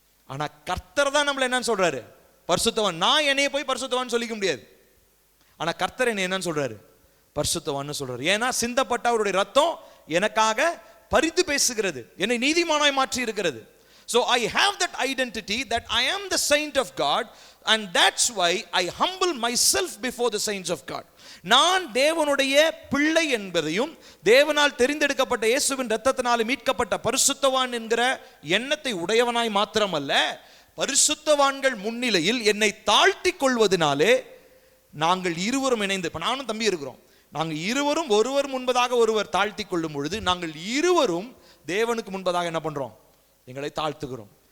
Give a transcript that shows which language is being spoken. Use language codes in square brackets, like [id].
[ta] ஆனா கர்த்தர் தான் நம்மள என்னன்னு சொல்றாரு? பரிசுத்தவான். நான் என்னைய போய் பரிசுத்தவான் சொல்லிக்க முடியாது. ஆனா கர்த்தர் என்ன என்னன்னு சொல்றாரு? பரிசுத்தவான்னு சொல்றாரு. ஏன்னா சிந்தப்பட்ட அவருடைய ரத்தம் எனக்காக பரிந்து பேசுகிறது, என்னை நீதிமானாய் மாற்றி இருக்கிறது. [en] So I have that identity that I am the saint of God, and that's why I humble myself before the saints of God. [ta] நான் தேவனுடைய பிள்ளை என்பதையும் தேவனால் தெரிந்தெடுக்கப்பட்ட இயேசுவின் இரத்தத்தினால் மீட்கப்பட்ட பரிசுத்தவான் என்கிற எண்ணத்தை உடையவனாய் மாத்திரமல்ல, பரிசுத்தவான்கள் முன்னிலையில் என்னை தாழ்த்தி கொள்வதனாலே நாங்கள் இருவரும் இணைந்து, இப்ப நானும் தம்பி இருக்கிறோம், நாங்கள் இருவரும் ஒருவர் முன்பதாக ஒருவர் தாழ்த்தி கொள்ளும் பொழுது நாங்கள் இருவரும் தேவனுக்கு முன்பதாக என்ன பண்றோம்? எங்களை தாழ்த்துகிறோம்.